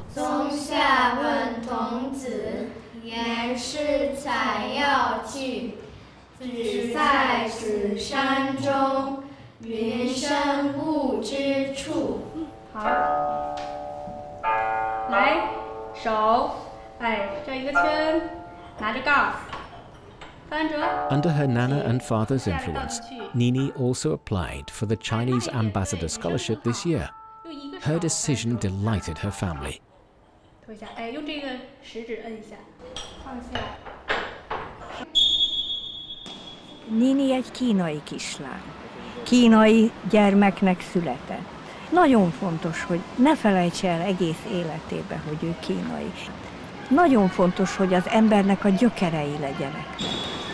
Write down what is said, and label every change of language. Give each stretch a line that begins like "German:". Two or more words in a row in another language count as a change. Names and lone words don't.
Chinese: 松下问童子，言师采药去，只在此山中，云深不知处。好，来，手，哎，这一个圈，拿着杠，翻着。
English: Under her Nana and father's influence, Nini also applied for the Chinese Ambassador Scholarship this year. Her decision delighted her family.
Chinese: 推一下，哎，用这个食指摁一下，放下。
Hungarian: Nini egy kínai kislány. Kínai gyermeknek született. Nagyon fontos, hogy ne felejtse el egész életébe, hogy ő kínai. Nagyon fontos, hogy az embernek a gyökerei legyenek.